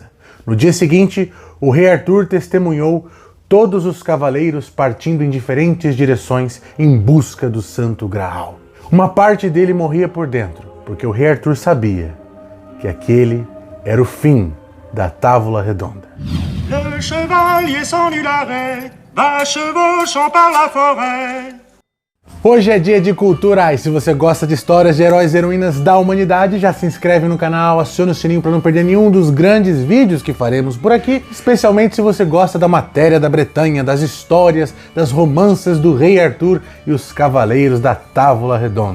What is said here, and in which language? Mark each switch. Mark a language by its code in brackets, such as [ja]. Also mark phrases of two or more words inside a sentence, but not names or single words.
[pt] No dia seguinte, o rei Arthur testemunhou todos os cavaleiros partindo em diferentes direções em busca do Santo Graal. Uma parte dele morria por dentro, porque o rei Arthur sabia que aquele era o fim da Távola Redonda. [fr] Le chevalier sans nul arrêt va chevauchant par la forêt. [pt] Hoje é dia de cultura e se você gosta de histórias de heróis e heroínas da humanidade, já se inscreve no canal, aciona o sininho para não perder nenhum dos grandes vídeos que faremos por aqui, especialmente se você gosta da matéria da Bretanha, das histórias, das romances do rei Arthur e os cavaleiros da Távola Redonda.